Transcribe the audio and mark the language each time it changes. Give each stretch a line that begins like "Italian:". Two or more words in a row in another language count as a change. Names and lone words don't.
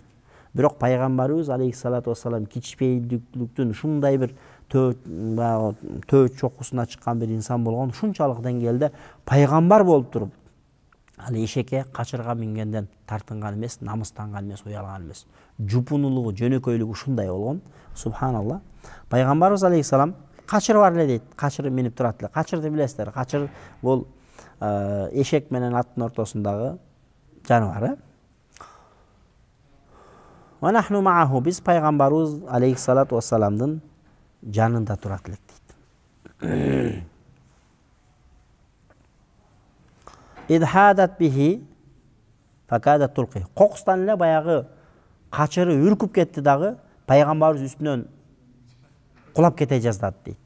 Kyrgyz: Бирок пайгамбарыбыз
Arabic: عليه الصلاة والسلام
Kyrgyz: кичпейилдиктин ушундай бир төөт чокусуна чыккан бир инсан болгон, ушунчалык деңгээлде пайгамбар болуп туруп, Ал эшекке качырга мингенден тартынган эмес, намыстанган эмес, уялган эмес. Жупунулугу, жөнөкөйлүгү ушундай болгон. Субханалла. Пайгамбарыбыз алейхиссалам качыр бар эле дейт. Качыр минип турат эле. Качырды билесиздер. Качыр бул эшек менен аттын ортосундагы жаныбар.
Arabic: ونحن معه,
Kyrgyz: биз пайгамбарыбыз
Arabic: عليه الصلاة والسلام
Kyrgyz: жанында турат элек дейт.
Arabic: إذ حادت به فكادت تلقيه.
Kyrgyz: Кокустан эле баягы качыры үркүп кетти дагы, пайгамбарыбыз үстүнөн кулап кете жаздады дейт.